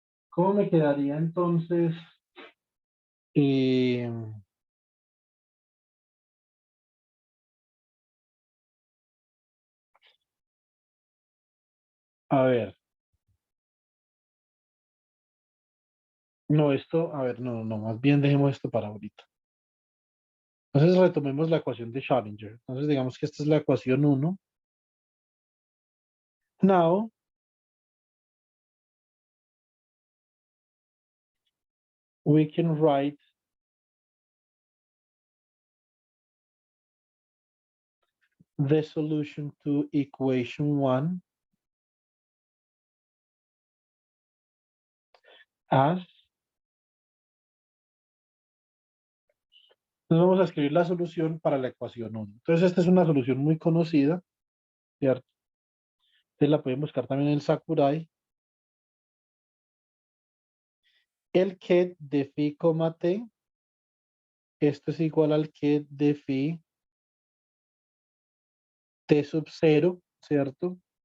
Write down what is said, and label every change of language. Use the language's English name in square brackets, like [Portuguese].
[Spanish] ¿Cómo me quedaría entonces? eh, a ver, no, esto, a ver, no, no, más bien dejemos esto para ahorita. Entonces retomemos la ecuación de Schrödinger. Entonces digamos que esta es la ecuación 1. [English] Now, we can write the solution to equation 1 as. [Spanish] Entonces vamos a escribir la solución para la ecuación 1. Entonces esta es una solución muy conocida, ¿cierto? Entonces la pueden buscar también en el Sakurai. El ket de phi, t, esto es igual al ket de phi t sub 0, ¿cierto?